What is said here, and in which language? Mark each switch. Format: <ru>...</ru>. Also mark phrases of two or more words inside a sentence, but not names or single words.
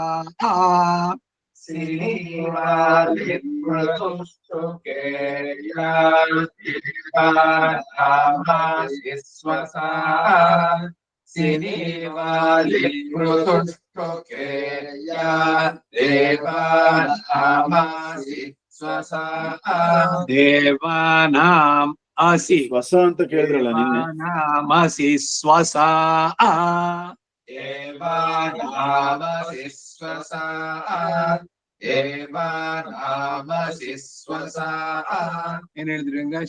<sa>ಸಿನಿವಾಲಿ ಪೃಥುಷ್ಟುಕೇಯಾಮಾಸಿ ಸ್ವಸಾ ಸಿನಿವಾಲಿ ಪೃಥುಷ್ಟುಕೇಯಾ ದೇವಾನಾಮಾಸಿ ಸ್ವಸಾ ದೇವಾನಾಂ ಅಸಿ</sa> <kn>ಸ್ವಸ ಅಂತ ಕೇಳಿದ್ರಲ್ಲ ನಿನ್ನೆ.</kn> <sa>ದೇವಾನಾಮಸಿ ಸ್ವಸಾ ದೇವಾನಾಮಸಿ ಸ್ವಸಾ ದೇವಾನಾಮಸಿ ಸ್ವಸಾ</sa> <kn>ಏನ್ ಹೇಳಿದ್ರಿ ರಂಗಾಶ್?</kn>